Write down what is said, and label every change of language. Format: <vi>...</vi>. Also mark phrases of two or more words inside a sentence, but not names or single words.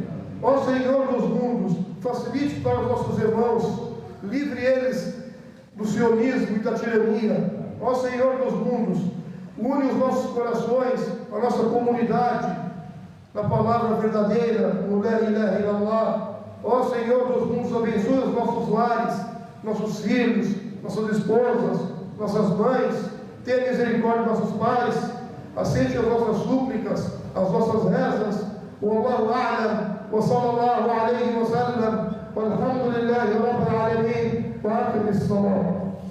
<pt>Ó Senhor dos mundos, facilite para os nossos irmãos, livre eles do sionismo e da tirania. Ó Senhor dos mundos, une os nossos corações, a nossa comunidade, na palavra verdadeira, no</pt> <ar>لا إله إلا الله.</ar> <pt>Ó Senhor dos mundos, abençoe os nossos lares, nossos filhos, nossas esposas, nossas mães. Tenha misericórdia dos nossos pais, aceite as nossas súplicas, as nossas rezas.</pt> <ar>والله أعلم، وصلى الله عليه وسلم، والحمد لله رب العالمين، وأقم الصلاة.</ar>